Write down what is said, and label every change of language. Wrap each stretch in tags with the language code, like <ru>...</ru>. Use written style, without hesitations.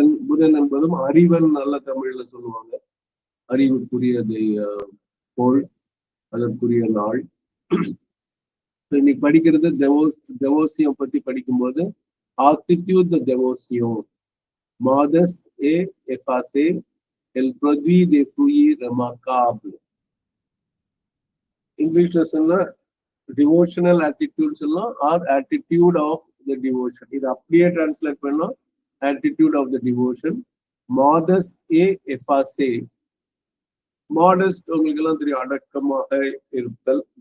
<ta>புதன் என்பதும் அறிவன் நல்ல தமிழ்ல சொல்லுவாங்க. அறிவுக்குரியதை கோள், அதற்குரிய நாள். இன்னைக்கு படிக்கிறது தேவோசியம் பத்தி படிக்கும்போது</ta> <fr>attitude de dévotion. Modeste et effacée, elle produit des fruits remarquables.</fr> <ta>இங்கிலீஷ்ல சொன்னா</ta> <en>Devotional attitude சொல்லலாம், or attitude of the devotion.</en> <ta>இது அப்படியே டிரான்ஸ்லேட் பண்ணலாம்,</ta> <en>Attitude of the devotion.</en> <ta>Modest A எஃபாசே. Modest உங்களுக்கு எல்லாம் தெரியும், அடக்கமாக இருத்தல்.</ta>